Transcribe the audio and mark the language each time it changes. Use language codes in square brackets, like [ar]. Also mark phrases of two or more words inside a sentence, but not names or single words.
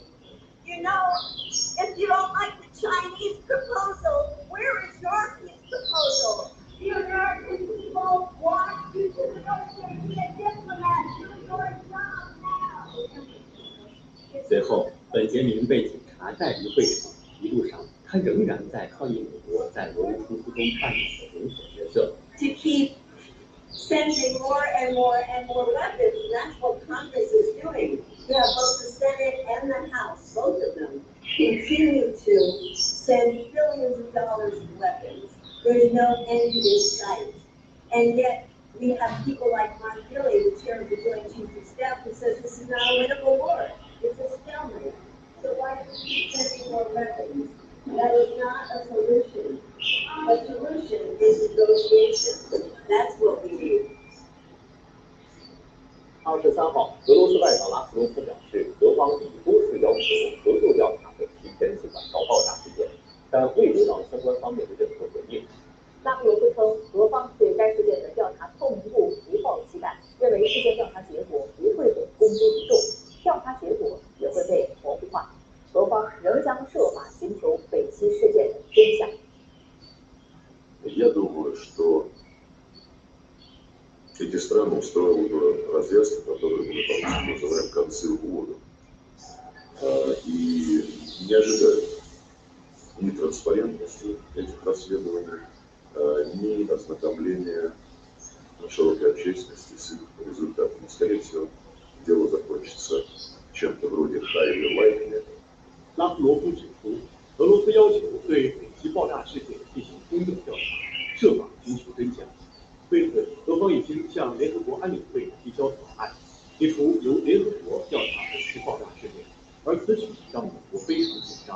[en] You know, if you don't like the Chinese proposal, where is your peace proposal? The American people want you to negotiate, be a diplomat, do your job now. [zh] 随后，本杰明被警察带离会场，一路上他仍然在抗议美国在俄乌冲突中扮演的连锁角色。 [en] To keep sending more and more and more weapons. That's what Congress is doing. You have both the Senate and the House, both of them, continue to send billions of dollars in weapons. There's no end in sight. And yet, we have people like Mark Milley, the chair of the Joint Chiefs of Staff, who says this is not a winnable war. It's a stalemate. So why do we keep sending more weapons? That is not a solution. A solution is negotiation. That's what we need. [zh] 23 号，俄罗斯外长拉夫罗夫表示，俄方已多次要求合作调查本起天然气管道爆炸事件，但未得到相关方面的任何回应。拉夫罗夫称，俄方对该事件的调查透明度不抱有期待，认为事件调查结果不会被公诸于众，调查结果也会被模糊化。俄方仍将设法寻求北溪事件的真相。 [ru] Я думаю, что эти страны устроили бы развязки, которые мы по-русски называем концы в воду. И не ожидают ни транспарентности этих расследований, ни ознакомления широкой общественности с их результатами. Скорее всего, дело закончится чем-то вроде high или lightly. [zh] 拉夫罗夫指出，俄罗斯要求对北溪爆炸事件进行公正调查，设法寻求真相。为此，俄方已经向联合国安理会提交草案，提出由联合国调查北溪爆炸事件，而此举让美国非常紧张。